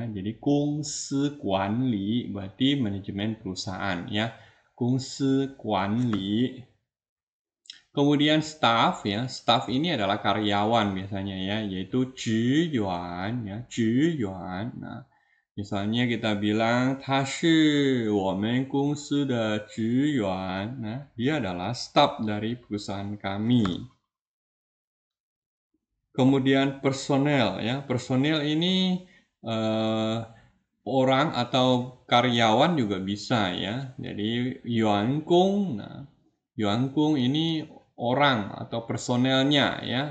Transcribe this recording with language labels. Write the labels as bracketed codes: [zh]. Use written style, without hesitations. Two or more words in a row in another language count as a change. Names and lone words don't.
[id] Jadi [zh] 公司管理 [id] berarti manajemen perusahaan, ya. [zh] 公司管理. [id] Kemudian staff ya, staff ini adalah karyawan biasanya ya, yaitu zhiyuan ya, zhiyuan. Nah, misalnya kita bilang [zh] 他是我们公司的职员. [id] Nah, dia adalah staff dari perusahaan kami. Kemudian personel ya, personel ini orang atau karyawan juga bisa ya. Jadi yuankong, nah yuankong ini orang atau personelnya ya.